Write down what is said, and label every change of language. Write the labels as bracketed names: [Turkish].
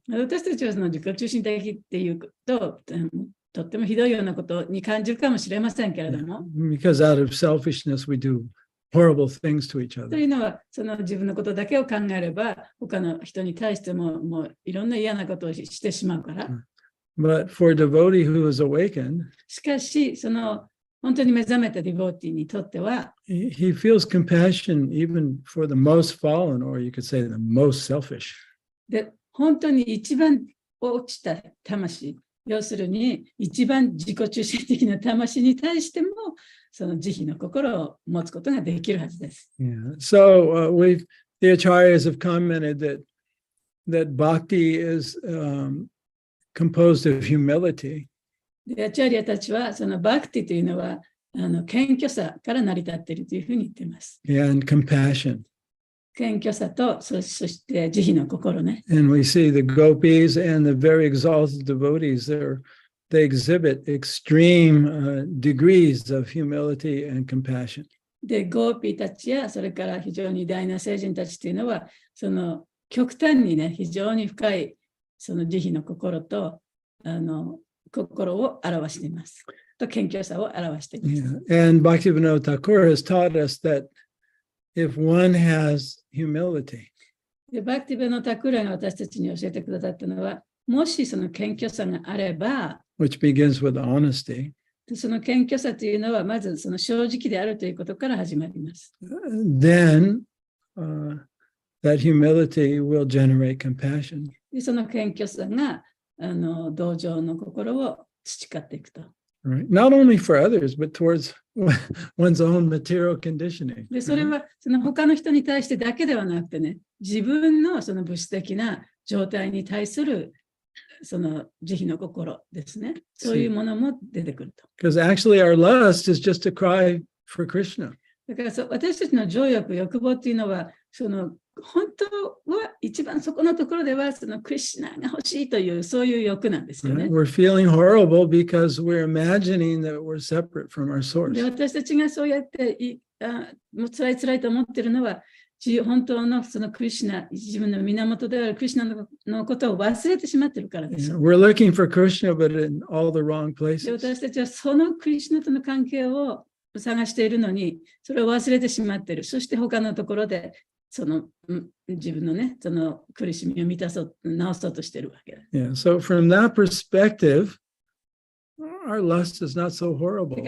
[Japanese] 私たちはその自己中心的っていうと、とってもひどいようなことに感じるかもしれませんけれども、 [English] Because out of selfishness, we do horrible things to each [Japanese] と [English] other. [Japanese] いうのは、その自分のことだけを考えれば、他の人に対しても、もういろんな嫌なことをしてしまうから。 [English] But for a devotee who is awakened, [Japanese] しかし、その本当に目覚めたディボーティーにとっては、 [English] he feels compassion even for the most fallen, or you could say the most selfish. [Japanese] で、本当に一番落ちた魂、要するに一番自己中心的な魂に対しても、その慈悲の心を持つことができるはずです。 [English] Yeah. So the acharyas have commented that bhakti is composed of humility. [Japanese] で、アチャリアたちは、そのバクティというのは、謙虚さから成り立っているというふうに言っています。 [English] And compassion. [Japanese] 謙虚さと、そして慈悲の心ね。 [English] And we see the gopis and the very exalted devotees, they exhibit extreme degrees of humility and compassion. [Japanese] で、ゴーピーたちや、それから非常に偉大な聖人たちというのは、その極端にね、非常に深いその慈悲の心と、心を表しています。と、謙虚さを表しています。 [English] Yeah. And Bhaktivinoda Thakur has taught us that if one has humility, [Japanese] で、バクティブのタクラが私たちに教えてくださったのは、もしその謙虚さがあれば、 [English] which begins with honesty, [Japanese] その謙虚さというのは、まずその正直であるということから始まります。 [English] then that humility will generate compassion. [Japanese] で、その謙虚さが同情の心を培っていくと。 [English] Right? Not only for others, but towards one's own material conditioning. [Japanese] で、それはその他の人に対してだけではなくてね、自分のその物質的な状態に対するその慈悲の心ですね。そういうものも出てくると。 [English] Because actually our lust is just a cry for Krishna. [Japanese] だから私たちの情欲、欲望っていうのは、その本当は一番そこのところではそのクリシュナが欲しいというそういう欲なんですよね。 [English] We're feeling horrible because we're imagining that we're separate from our source. [Japanese] で、私たちがそうやってもう辛いと思ってるのは、本当のそのクリシュナ、自分の源であるクリシュナのことを忘れてしまっているからです。 [English] We're looking for Krishna, but in all the wrong [Japanese] で [English] places. [Japanese] 私たちはそのクリシュナとの関係を探しているのに、それを忘れてしまっている。そして他のところで、その自分のね、その苦しみを治そうとしているわけです。 [English] Yeah. So from that perspective, our lust is not so horrible.